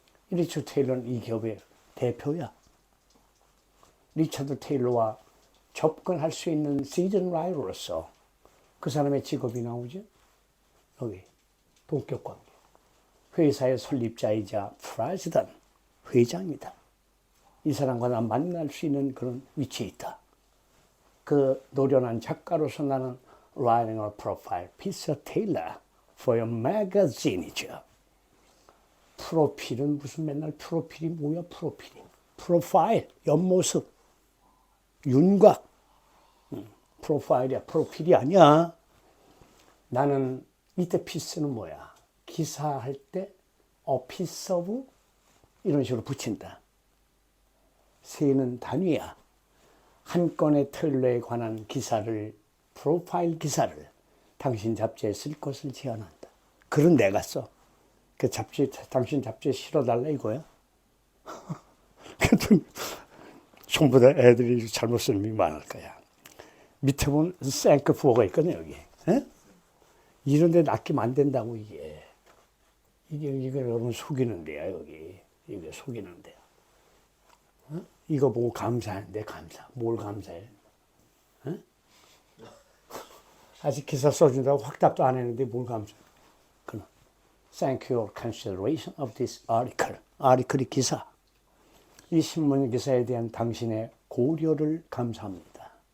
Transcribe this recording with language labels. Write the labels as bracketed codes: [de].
[ko] 리처드 테일러는 이 기업의 대표야. 리처드 테일러와 접근할 수 있는 시즌 라이터로서 그 사람의 직업이 나오죠. 여기 동격 관계. 회사의 설립자이자 프레지던트, 회장이다. 이 사람과 난 만날 수 있는 그런 위치에 있다. 그 노련한 작가로서 나는 [en] writing a profile piece of Taylor for your magazine이죠. [ko] 프로필은 무슨 맨날 프로필이 뭐야 프로필이. 프로파일, 옆모습, 윤곽. 프로파일이야, 프로필이 아니야. 나는 이때 피스는 뭐야? 기사할 때 piece of 이런 식으로 붙인다. 세는 단위야. 한 건의 테일러에 관한 기사를, 프로파일 기사를 당신 잡지에 쓸 것을 제안한다. 글은 내가 써. 그 잡지, 당신 잡지에 실어달라 이거야. 그랬더니 전부 다 애들이 잘못 쓰는 게 많을 거야. 밑에 보면 thank for가 있거든 여기. 에? 이런 데 낚이면 안 된다고 이게 여러분 속이는 데야 여기. 이게 속이는 데야. 어? 이거 보고 감사하는데 감사. 뭘 감사해? 어? 아직 기사 써준다고 확답도 안 했는데 뭘 감사해? [en] 그럼 Thank you for consideration of this article. [ko] 아리클이 기사. 이 신문 기사에 대한 당신의 고려를 감사합니다.